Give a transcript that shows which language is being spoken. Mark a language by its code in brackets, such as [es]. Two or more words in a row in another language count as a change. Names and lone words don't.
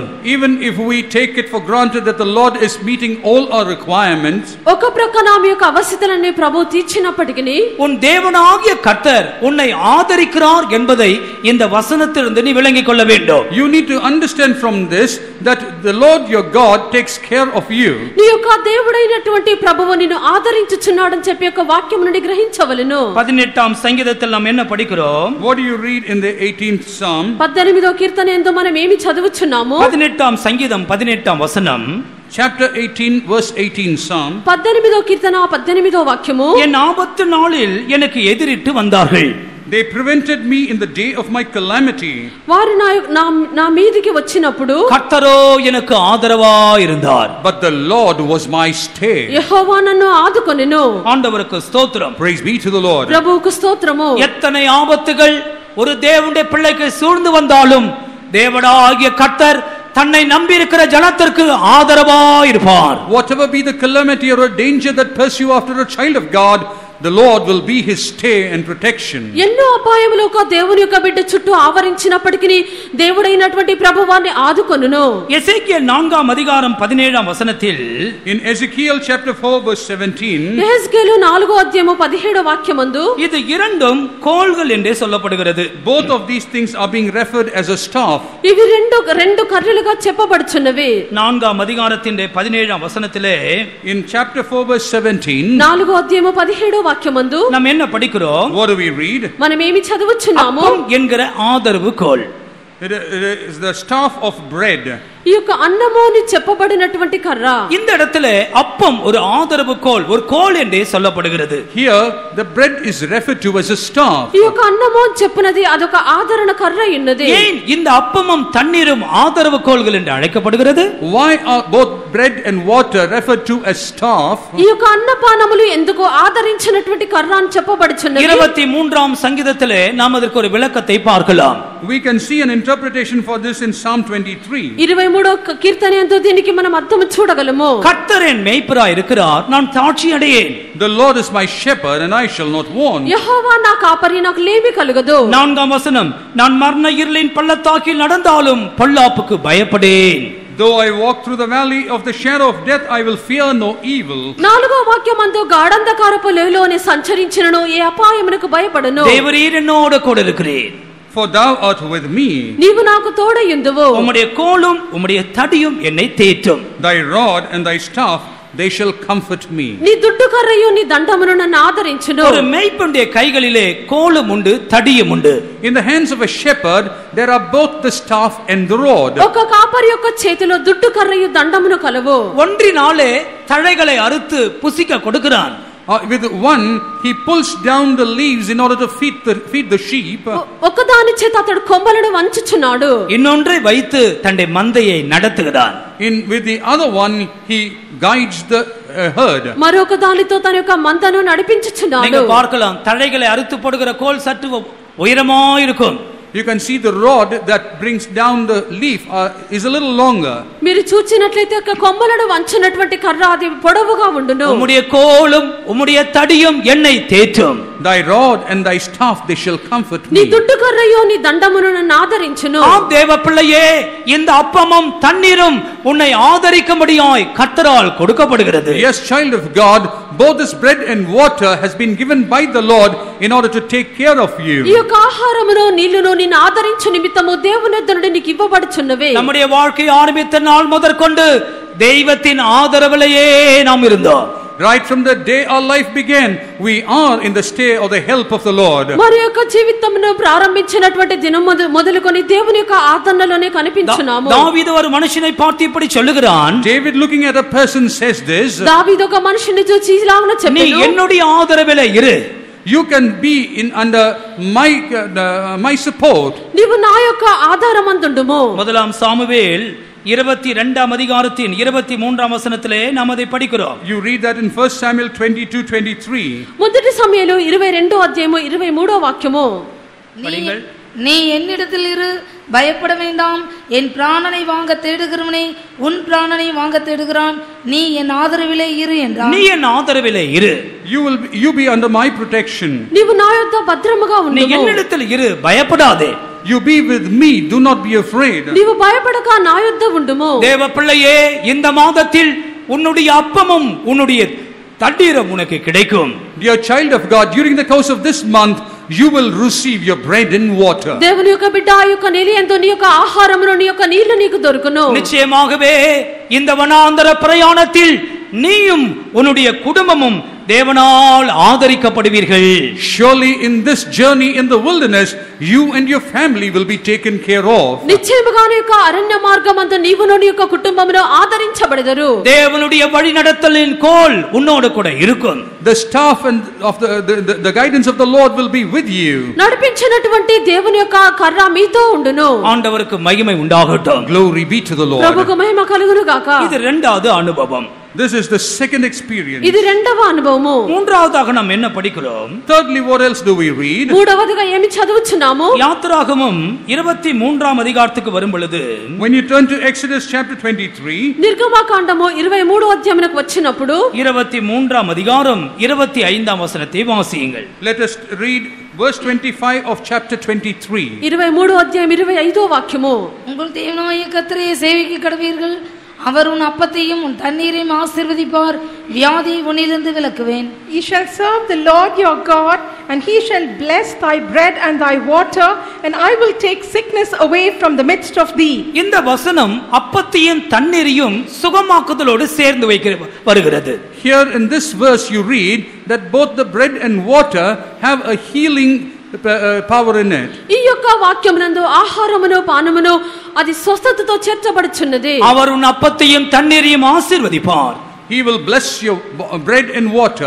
[en] Even if we take it for granted that the Lord is meeting all our requirements, [te] ఒక ప్రక్కన ఆమె యొక్క అవసరతలన్నీ ప్రభు తీర్చినప్పటికీ [ta] உன் தேவனாகிய கர்த்தர் உன்னை ஆதரிக்கிறார் என்பதை இந்த வசனத்திலிருந்து நீ விளங்கிக் கொள்ள வேண்டும். [en] you need to understand from this that the Lord your God takes care of you. [te] నీ యొక్క దేవుడైనటువంటి ప్రభువు నిన్ను ఆదరించుచున్నాడని చెప్పి యొక్క వాక్యం నుండి గ్రహించవలెను. [ta] 18ஆம் சங்கீதத்தில் நாம் என்ன படிக்கிறோம்? [en] What do you read in the 18th Psalm? [te] 18వ కీర్తన యందు మనం ఏమి చదువుచున్నాము? [ta] 18ஆம் சங்கீதம் 18ஆம் வசனம், [en] Chapter 18 verse 18 Psalm. [te] 18వ కీర్తన 18వ వాక్యము, [ta] என் ஆபத்து நாளில் எனக்கு எதிரிட்டு வந்தார்கள். [en] They prevented me in the day of my calamity. [te] వారు నా మీదికి వచ్చినప్పుడు [ta] கர்த்தரோ எனக்கு ஆதரவா இருந்தார். [en] But the Lord was my stay. [te] యెహోవా నన్ను ఆదుకొనెను. [ta] ஆண்டவருக்கு ஸ்தோத்திரம். [en] Praise be to the Lord. [te] ప్రభువుకు స్తోత్రము. [ta] எத்தனை ஆபத்துகள் ஒரு தேவனுடைய பிள்ளைக்கு சூழ்ந்து வந்தாலும் தேவனாகிய கர்த்தர் தன்னை நம்பி இருக்கிற ஜனத்திற்கு ஆதரவா இருப்பார். [en] Whatever be the calamity or a danger that pursue after a child of God, the Lord will be his stay and protection. [te] ఎన్నో అపాయములు ఒక దేవుని యొక్క బిడ్డ చుట్టూ ఆవరించినప్పటికీ దేవుడైనటువంటి ప్రభువాన్ని ఆదుకొనును. [ta] எசேக்கியேல் 4ஆம் அதிகாரம் 17ஆம் வசனத்தில், [en] In Ezekiel chapter 4 verse 17, [te] యెహెజ్కేలు 4వ అధ్యాయము 17వ వాక్యమందు [ta] இது இரண்டும் கோல்கள் என்றே சொல்லப்படுகிறது. [en] both of these things are being referred as a staff. [te] ఇవి రెండు కర్రలుగా చెప్పబడుచున్నవి. [ta] 4ஆம் அதிகாரத்தின் 17ஆம் வசனத்திலே [en] In chapter 4 verse 17, [te] 4వ అధ్యాయము 17వ వాక్యమందు [ta] நாம் என்ன படிக்கிறோம்? [en] what do we read? [te] మనం ఏమి చదువుచున్నాము? [ta] அப்பம் என்கிற ஆதரவு கோல். [en] It is the staff of bread. [te] ఈ యొక్క అన్నము అని చెప్పబడినటువంటి కర్ర. [ta] இந்த இடத்துல அப்பம் ஒரு ஆதரவு கோல், ஒரு கோல் என்றே சொல்லப்படுகிறது. [en] Here the bread is referred to as a staff. [te] ఈ యొక్క అన్నము అని చెప్పినది అదొక ఆదరణ కర్ర ఉన్నది. [ta] ஏன் இந்த அப்பமும் தண்ணீரும் ஆதரவு கோல்கள் என்று அழைக்கப்படுகிறது? [en] Why are both bread and water referred to as staff? [te] ఈ యొక్క అన్నపానములు ఎందుకు ఆదరించినటువంటి కర్ర అని చెప్పబడుచున్నది? [ta] 23ஆம் சங்கீதத்திலே நாம் அதற்கு ஒரு விளக்கத்தை பார்க்கலாம். [en] We can see an interpretation for this in Psalm 23. [te] 23వ కీర్తన యందు దీనికి మనం అర్థం చూడగలము. [ta] கர்த்தர் என் மேய்ப்பராய் இருக்கிறார், நான் தாட்சி அடையேன். [en] The Lord is my shepherd and I shall not want. [te] యెహోవా నా కాపరి, నాకు లేమి కలుగదు. [ta] 4ஆம் வசனம், நான் மரண இருளின் பள்ளத்தாக்கில் நடந்தாலும் பொல்லாப்புக்கு பயப்படேன். [en] Though I walk through the valley of the shadow of death, I will fear no evil. [te] 4వ వాక్యమందు గాఢంధకారపు లోయలోనే సంచరించినను ఏ అపాయమునకు భయపడను. [ta] தேவரீர் என்னோடு கூட இருக்கிறீர். [en] For thou art with me. [te] నీవు నాకు తోడయుందువు. [ta] உம்முடைய கோலும் உம்முடைய தடியும் என்னை தேற்றும். [en] Thy rod and thy staff, they shall comfort me. [te] నీ దుడ్డు కర్రయు నీ దండమును నన్ను ఆదరించును. [ta] ஒரு மேய்ப்பனுடைய கைகளிலே கோலும் உண்டு, தடியும் உண்டு. [en] In the hands of a shepherd, there are both the staff and the rod. [te] ఒక కాపరి యొక్క చేతిలో దుడ్డు కర్రయు దండమును కలవు. [ta] ஒன்றினாலே தழைகளை அறுத்து புசிக்க கொடுக்கிறான். [en] With one, he pulls down the leaves in order to feed the sheep. [te] ఒకదాని చేత అతడు కొమ్మలను వంచుచున్నాడు. [ta] இன்னொன்றை வைத்து தன்னுடைய மந்தையை நடத்துகிறான். [en] With the other one, he guides the herd. [te] మరొక దానితో తన యొక్క మందను నడిపించుచున్నాడు. [ta] நீங்க பார்க்கலாம், தழைகளை அறுத்து போடுகிற கோல் சற்று உயரமா இருக்கும். [en] you can see the rod that brings down the leaf is a little longer. [te] మీరు చూచినట్లయితే ఒక కొమ్మలను వంచినటువంటి కర్ర అది పొడవుగా ఉండును. [ta] உம்முடைய கோலும் உம்முடைய தடியும் என்னை தேற்றும். [en] Thy rod and thy staff they shall comfort [te] నీ [en] me. [te] దుడ్డు కర్రయో నీ దండమును నన్ను ఆదరించును. [ta] ஆம் தேவ பிள்ளையே, இந்த அப்பமும் தண்ணீரும் உன்னை ஆதரிக்கும்படியாய் கர்த்தரால் கொடுக்கப்படுகிறது. [en] Yes, child of God, both this bread and water has been given by the Lord in order to take care of you. [te] ఈ యొక్క ఆహారమును నీళ్లును నిన్ను ఆదరించు నిమిత్తము దేవుని యొద్ద నుండి నీకు ఇవ్వబడుచున్నవే. [ta] நம்முடைய வாழ்க்கை ஆரம்பித்த நாள் முதற்கொண்டு தெய்வத்தின் ஆதரவிலேயே நாம் இருந்தோம். [en] Right from the day our life began, we are in the stay or the help of the Lord. [te] మరి యొక్క జీవితమును ప్రారంభించినటువంటి దినం మొదలుకొని దేవుని యొక్క ఆదరణలోనే కనిపించున్నాము. [ta] దావీదు ஒரு மனுஷனை பார்த்து இப்படி சொல்லுகிறான். [en] David looking at a person says this. [te] దావీదు ఒక మనిషిని చూసి ఇలాగన [ta] நீ [te] చెప్పాడు, [ta] என்னுடைய ஆதரவிலே இரு. [en] You can be in under my support. [te] నీవు నా యొక్క ఆధారమందుండుము. [ta] முதலாம் சாமுவேல் 22ஆம் அதிகாரத்தின் 23ஆம் வசனத்திலே நாம் அதை படிக்கிறோம். [en] You read that in 1 Samuel 22:23. [te] మొదటి సమయంలో 22వ అధ్యాయము 23వ వాక్యము. [ta] படிங்கள். நீ என்னிடத்தில் இரு, பயப்பட வேண்டாம். என் பிராணனை வாங்க தேடுகிறவனே உன் பிராணனை வாங்க தேடுகிறான். நீ என் ஆதரவிலே இரு என்றான். நீ என் ஆதரவிலே இரு. [en] You be under my protection. [te] నీవు నా యొద్ద భద్రముగా [ta] நீ [te] ఉండుము. [ta] என்னிடத்தில் இரு, பயப்படாதே. [en] You be with me, do not be afraid. [te] నీవు భయపడక నా యొద్ద ఉండుము. [ta] தேவ பிள்ளையே, இந்த மாதத்தில் உன்னுடைய அப்பமும் உன்னுடைய தண்ணீரும் உனக்கு கிடைக்கும். [en] Dear child of God, during the course of this month, you will receive your bread and water. [te] దేవుని యొక్క బిడ్డ ఆ యొక్క నీలియంతో నీ యొక్క ఆహారమును నీ యొక్క నీళ్లు నీకు దొరుకును. [ta] நிச்சயமாகவே இந்த வனாந்தர பிரயாணத்தில் நீயும் உன்னுடைய குடும்பமும் தேவனால் ஆதரிக்கப்படுவீர்கள். [en] Surely in this journey in the wilderness, you and your family will be taken care of. [te] నిశ్చయముగా నీ యొక్క అరణ్య మార్గమందు నీవును నీ యొక్క కుటుంబమును ఆదరించబడెదరు. [ta] தேவனுடைய வழிநடத்தலின் கோல் உன்னோடு கூட இருக்கும். [en] The staff and of the guidance of the Lord will be with you. [te] నడిపించినటువంటి దేవుని యొక్క కర్ర మీతో ఉండును. [ta] ஆண்டவருக்கு மகிமை உண்டாகட்டும். [en] Glory be to the Lord. [te] ప్రభువుకు మహిమ కలుగును గాక. [ta] இது இரண்டாவது அனுபவம். [en] This is the second experience. [te] ఇది రెండవ అనుభవము. [ta] மூன்றாவதாக நாம் என்ன படிக்கிறோம்? [en] Thirdly, what else do we read? [te] మూడవదిగా ఏమి చదువుచున్నాము? [ta] யாத்திராகமம் 23ஆம் அதிகாரத்துக்கு வரும் பொழுது, [en] When you turn to Exodus chapter 23, [te] నిర్గమకాండము 23వ అధ్యాయమునకు వచ్చినప్పుడు [ta] 23ஆம் அதிகாரம் 25ஆம் வசனத்தை வாசியுங்கள். [en] let us read verse 25 of chapter 23. [te] 23వ అధ్యాయం 25వ వాక్యము. [ta] உங்கள் தேவனாகிய கர்த்தரை சேவிக்க கடவீர்கள். அவர் உன் அப்பத்தையும் உன் தண்ணீரையும் ஆசீர்வதிப்பார். வியாதியை உன்னிலிருந்து விலக்குவேன். [en] Ye shall serve the Lord your God, and he shall bless thy bread and thy water, and I will take sickness away from the midst of thee. [ta] இந்த வசனம் அப்பத்தையும் தண்ணீரையும் சுகமாக்குதலோடு சேர்ந்து வருகிறது. [en] Here in this verse you read that both the bread and water have a healing power in it. [te] ఈ యొక్క వాక్యమునందు ఆహారమును పానమును అది స్వస్థతతో చేర్చబడుచున్నది. [ta] அவர் உன் அப்பத்தையும் தண்ணீரையும் ஆசீர்வதிப்பார். [en] He will bless your bread and water.